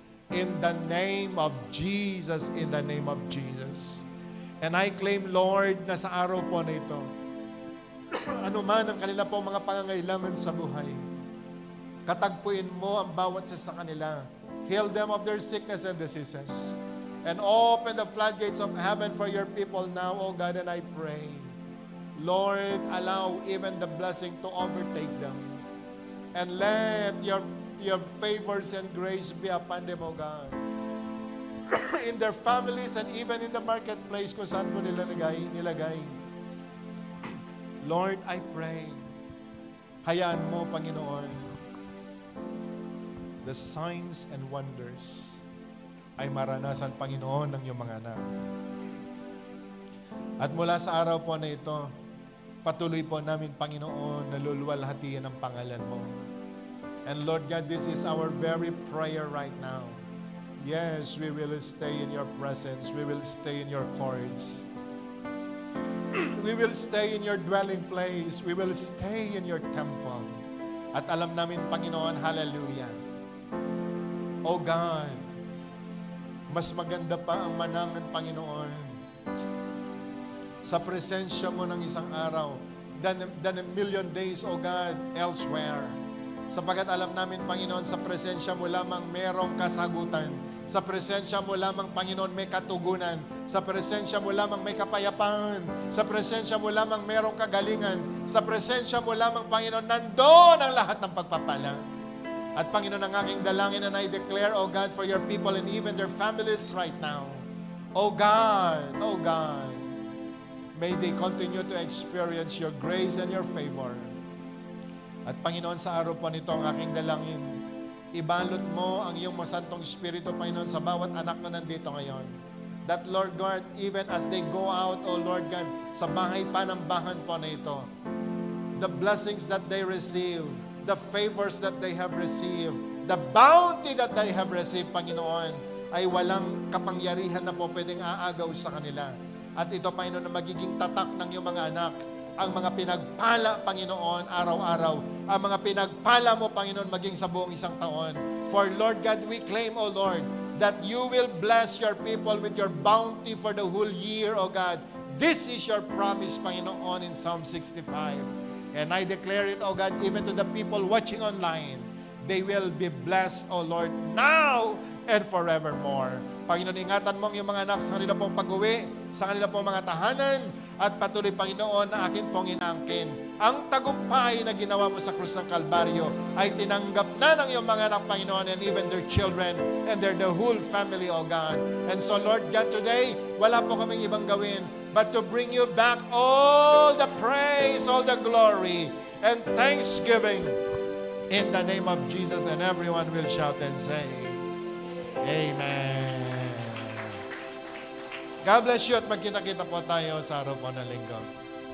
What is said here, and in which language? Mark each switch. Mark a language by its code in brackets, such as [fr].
[en] In the name of Jesus, in the name of Jesus. And I claim, Lord, [tl] na sa araw po na ito, ano man ang kanila po mga pangangailangan sa buhay, katagpuin mo ang bawat isa sa kanila. [en] Heal them of their sickness and diseases. And open the floodgates of heaven for your people now, O God, and I pray, Lord, allow even the blessing to overtake them. And let your favors and grace be upon them, O God. In their families and even in the marketplace [tl] kung saan mo nilagay. [en] Lord, I pray, [tl] hayaan mo, Panginoon, [en] the signs and wonders [tl] ay maranasan, Panginoon, ng iyong mga anak. At mula sa araw po na ito, patuloy po namin, Panginoon, naluluwalhatian ang pangalan mo. [en] And Lord God, this is our very prayer right now. Yes, we will stay in your presence. We will stay in your courts. We will stay in your dwelling place. We will stay in your temple. [tl] At alam namin, Panginoon, hallelujah. Oh God, mas maganda pa ang manangan, Panginoon, sa presensya mo ng isang araw [en] than a million days, oh God, elsewhere. [tl] Sapagat alam namin, Panginoon, sa presensya mo lamang merong kasagutan. Sa presensya mo lamang, Panginoon, may katugunan. Sa presensya mo lamang may kapayapaan. Sa presensya mo lamang merong kagalingan. Sa presensya mo lamang, Panginoon, nandoon ang lahat ng pagpapala. At Panginoon, ang aking dalangin, [en] and I declare, oh God, for your people and even their families right now. Oh God, may they continue to experience your grace and your favor. [tl] At Panginoon, sa araw po nito, ang aking dalangin, ibalot mo ang iyong masantong Espiritu, Panginoon, sa bawat anak na nandito ngayon. [en] That, Lord God, even as they go out, oh Lord God, [tl] sa bahay panambahan po na ito, [en] the blessings that they receive, the favors that they have received, the bounty that they have received, Panginoon, [tl] ay walang kapangyarihan na po pwedeng aagaw sa kanila. At ito, Panginoon, na magiging tatak ng iyong mga anak, ang mga pinagpala, Panginoon, araw-araw. Ang mga pinagpala mo, Panginoon, maging sa buong isang taon. [en] For Lord God, we claim, O Lord, that you will bless your people with your bounty for the whole year, O God. This is your promise, Panginoon, in Psalm 65. And I declare it, O God, even to the people watching online. They will be blessed, O Lord, now and forevermore. [tl] Panginoon, ingatan mo ang iyong mga anak sa kanila pong pag-uwi, sa kanila pong mga tahanan, at patuloy, Panginoon, na akin pong inaangkin. Ang tagumpay na ginawa mo sa krus ng Kalbaryo ay tinanggap na ng iyong mga anak, Panginoon, [en] and even their children and the whole family, O God. And so, Lord God, today, [tl] wala po kaming ibang gawin [en] but to bring you back all the praise, all the glory, and thanksgiving in the name of Jesus. And everyone will shout and say, Amen. God bless you [tl] at magkita-kita po tayo sa araw po ng linggo.